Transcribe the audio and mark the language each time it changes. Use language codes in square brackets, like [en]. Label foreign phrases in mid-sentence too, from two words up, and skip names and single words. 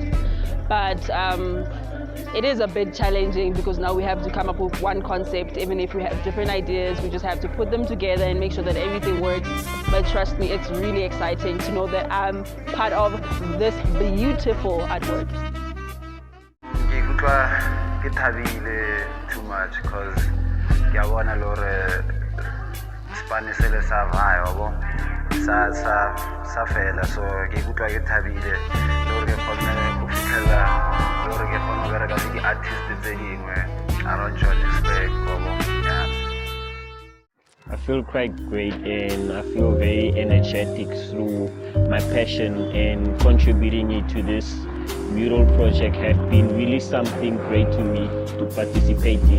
[en] But it is a bit challenging because now we have to come up with one concept. Even if we have different ideas, we just have to put them together and make sure that everything works. But trust me, it's really exciting to know that I'm part of this beautiful artwork. [tn] Ke thabile [en] too much [tn] because ke a bona le hore Spanish le sa vaya wabo sa fela, so ke ikutlwa ke thabile le hore ke kgone go fitlhela le hore ke kgone go bereka le di-artist tse dingwe around Johannesburg wabo. [en] I feel quite great and I feel very energetic through my passion, and contributing it to this mural project have been really something great to me to participate in.